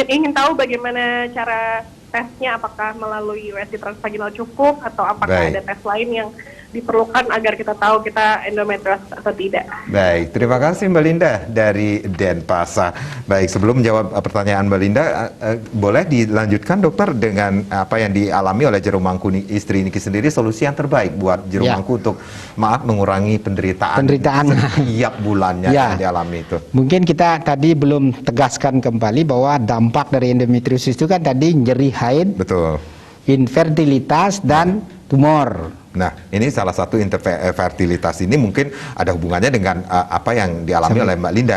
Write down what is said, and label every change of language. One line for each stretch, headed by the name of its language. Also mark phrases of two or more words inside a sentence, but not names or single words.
Indonesian: Ingin tahu bagaimana cara tesnya, apakah melalui USG transvaginal cukup atau apakah ada tes lain yang diperlukan agar kita tahu kita endometriosis atau tidak. Baik, terima kasih Mbak Linda dari Denpasar. Baik, sebelum menjawab pertanyaan Mbak Linda, boleh dilanjutkan Dokter dengan apa yang dialami oleh jero mangku istri Niki sendiri, solusi yang terbaik buat jero mangku untuk mengurangi penderitaan setiap bulannya yang dialami itu. Mungkin kita tadi belum tegaskan kembali bahwa dampak dari endometriosis itu kan tadi nyeri haid, betul, infertilitas dan tumor. Nah, ini salah satu infertilitas ini mungkin ada hubungannya dengan apa yang dialami oleh Mbak Linda.